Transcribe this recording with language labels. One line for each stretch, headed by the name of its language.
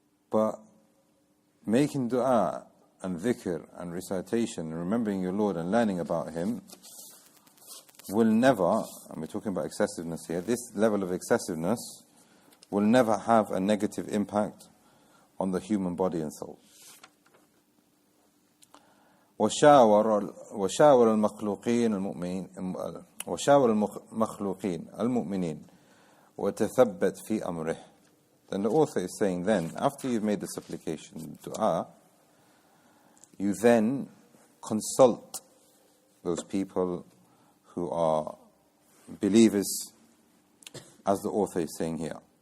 English: But making dua and dhikr and recitation and remembering your Lord and learning about Him will never, and we're talking about excessiveness here, this level of excessiveness will never have a negative impact on the human body and soul.
Arabic: وشاور المخلوقين المؤمنين وتثبت في أمره.
English: Then the author is saying then, after you've made the supplication, dua, you then consult those people who are believers, as the author is saying here.